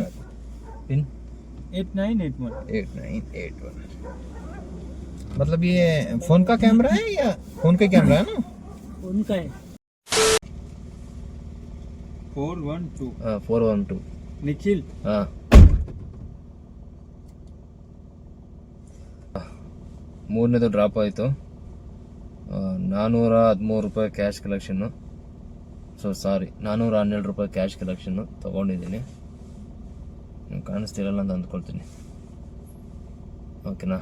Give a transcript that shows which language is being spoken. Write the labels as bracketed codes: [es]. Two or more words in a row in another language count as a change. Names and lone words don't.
[hi] पिन 8981 8981 मतलब ये फोन का कैमरा है या फोन का कैमरा है ना? उनका है 412 412 निखिल. [kn] ಹಾಂ. ಮೂರನೇದು ಡ್ರಾಪ್ ಆಯಿತು. 413 ರೂಪಾಯಿ [en] cash collection. so sorry [kn] 412 ರೂಪಾಯಿ [en] cash collection [kn] ತೊಗೊಂಡಿದ್ದೀನಿ. ನೀವು ಕಾಣಿಸ್ತಿರಲ್ಲ ಅಂತ ಅಂದ್ಕೊಳ್ತೀನಿ. ಓಕೆನಾ.